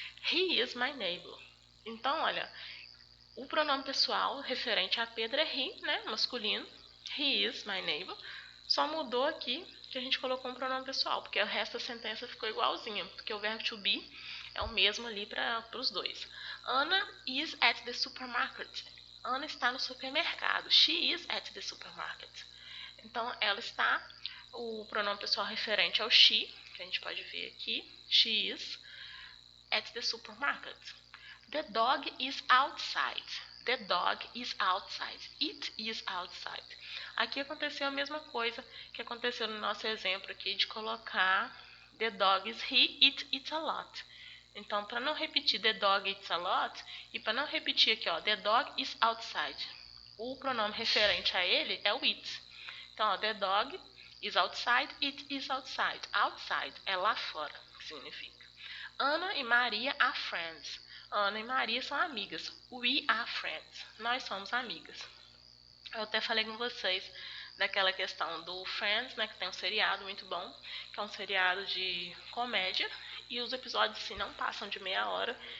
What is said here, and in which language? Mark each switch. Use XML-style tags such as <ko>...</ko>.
<en>He is my neighbor.</en> <pt>Então, olha, o pronome pessoal referente a Pedro é he, né, masculino.</pt> <en>He is my neighbor.</en> <pt>Só mudou aqui que a gente colocou um pronome pessoal, porque o resto da sentença ficou igualzinha, porque o verbo to be é o mesmo ali para os dois.</pt> <en>Anna is at the supermarket.</en> <pt>Ana está no supermercado.</pt> <en>She is at the supermarket.</en> <pt>Então, ela está, o pronome pessoal referente ao she, que a gente pode ver aqui.</pt> <en>She is at the supermarket. The dog is outside. The dog is outside. It is outside.</en> <pt>Aqui aconteceu a mesma coisa que aconteceu no nosso exemplo aqui de colocar</pt> <en>the dog is he, it eats a lot.</en> <pt>Então, para não repetir</pt> <en>the dog eats a lot</en> <pt>e para não repetir aqui, ó,</pt> <en>the dog is outside,</en> <pt>o pronome referente a ele é o it. Então, ó,</pt> <en>the dog is outside, it is outside.</en> <pt>Outside é lá fora, que significa. Ana e Maria</pt> <en>are friends.</en> <pt>Ana e Maria são amigas.</pt> <en>We are friends.</en> <pt>Nós somos amigas. Eu até falei com vocês daquela questão do Friends, né, que tem um seriado muito bom, que é um seriado de comédia, e os episódios assim não passam de meia hora.</pt>